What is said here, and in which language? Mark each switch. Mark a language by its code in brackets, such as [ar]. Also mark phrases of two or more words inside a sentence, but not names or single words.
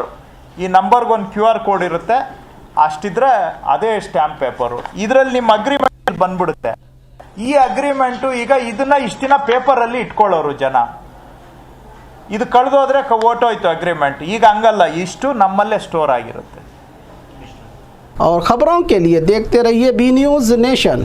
[kn] ಈ ನಂಬರ್ಗೊಂದು [en] QR code [kn] ಇರುತ್ತೆ, ಅಷ್ಟಿದ್ರೆ ಅದೇ [en] stamp paper. [kn] ಇದರಲ್ಲಿ ನಿಮ್ಮ ಅಗ್ರಿಮೆಂಟ್ ಬಂದ್ಬಿಡುತ್ತೆ. ಈ ಅಗ್ರಿಮೆಂಟು ಈಗ ಇದನ್ನ ಇಷ್ಟು ದಿನ ಪೇಪರಲ್ಲಿ ಇಟ್ಕೊಳ್ಳೋರು ಜನ, ಇದು ಕಳೆದೋದ್ರೆ ಓಟೋಯ್ತು ಅಗ್ರಿಮೆಂಟ್. ಈಗ ಹಂಗಲ್ಲ, ಇಷ್ಟು ನಮ್ಮಲ್ಲೇ ಸ್ಟೋರ್ ಆಗಿರುತ್ತೆ. [hi] और खबरों के लिए देखते रहिए बी न्यूज नेशन।